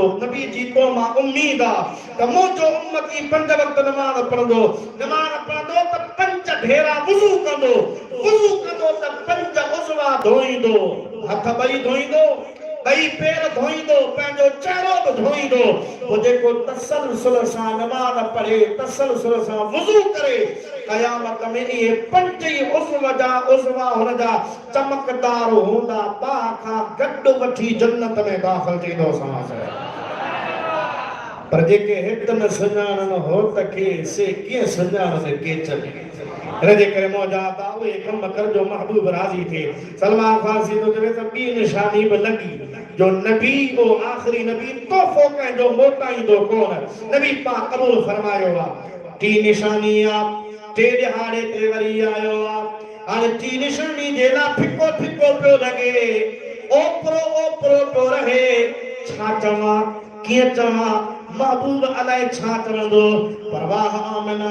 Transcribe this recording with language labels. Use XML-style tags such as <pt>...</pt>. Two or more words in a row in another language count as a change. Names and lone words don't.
<sd>नबी जी तो मां उम्मीद आहे त मुंहिंजो उम्मती 5 वक़्त नमाज़ पढ़ंदो त 5 भेरा वुज़ू कंदो त 5 उज़वा धोईंदो हथ ॿई धोईंदो ॿई पेर धोईंदो पंहिंजो चहिरो बि धोईंदो पोइ जेको तसलसल सां नमाज़ पढ़े तसलसल सां वुज़ू करे क़यामत में इहे 5 ई उज़वा हुन जा चमकदार हूंदा बाह खां गॾु वठी जन्नत में दाख़िल थींदो पर जेके हित में सुञाणन हो त के से कीअं सुञाणन के चले रजे करे मौजात आ उहे कम कर जो महबूब राजी थे सलमान फारसी तो चवे त ॿी निशानी बि लगी जो नबी ओ आखिरी नबी तोहफो कंहिंजो मोटाईंदो कोन नबी पाक कबूल फरमायो आहे टी निशानी आ टे ॾिहाड़े ते वरी आयो आहे हाणे टी निशानी जे लाइ फिको पियो लॻे ओपरो पियो रहे छा चवां कीअं चवां महबूब अलाए छा चवंदो परवाह आमना</sd>